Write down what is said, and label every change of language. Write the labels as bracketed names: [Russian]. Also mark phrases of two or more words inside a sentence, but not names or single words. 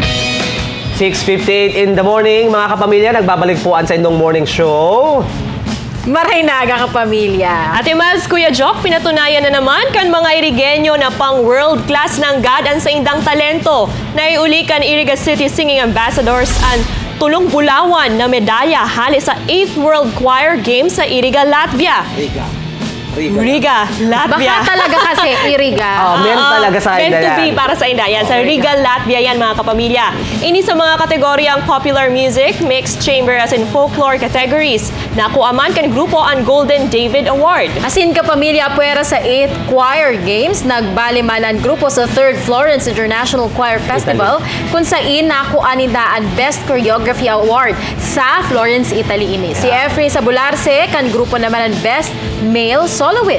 [English] .6:58 in the morning, [Filipino] mga kapamilya, nagbabalik po ang sa inyong morning show. [Bikol] Maray na aga ka pamilya. Ate Mals, Kuya Jock, pinatunayan na naman kan mga Irigenyo na pang [English] world class [Bikol] ng gadaan sa indang talento. Naiuli kan Iriga City Singing Ambassadors ang tulong bulawan na medalya hali sa 8th World Choir Games sa Iriga, Latvia. Riga, Latvia. [Filipino] Baka talaga kasi iriga. Meant talaga sa Meant India [English] to be [Filipino] yan. para sa India. Yan, sa Riga, Latvia yan mga kapamilya. [Bikol] Ini sa mga kategoryang [English] popular music, mixed chamber as in folklore categories. [Bikol] Nakuaman kan grupo ang Golden David Award. Asin ka pamilya puwera sa 8th Choir Games, nagbaliman ang grupo sa 3rd Florence International Choir Festival kung saan nakuan nila ang Best Choreography Award sa Florence, Italy ini. Si Efrey Sabularse kan grupo naman ang Best Male Soloist.